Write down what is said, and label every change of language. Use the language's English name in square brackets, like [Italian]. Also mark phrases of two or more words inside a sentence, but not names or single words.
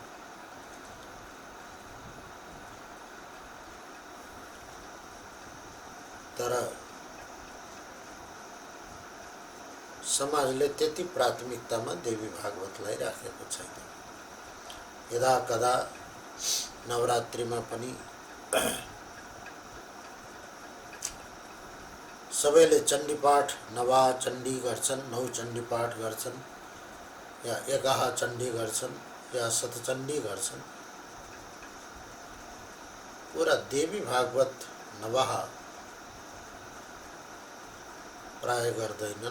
[Nepali] तर समाजले त्यति प्राथमिकतामा देवी भागवतलाई राखेको छैन। यदा कदा नवरात्रिमा पनि सबैले चण्डीपाठ नवा चण्डी गर्छन्, नौ चण्डीपाठ गर्छन् या एकाहा चण्डी गर्छन् या शतचण्डी गर्छन्। पूरा देवी भागवत नवाह प्राय गर्दैनन्।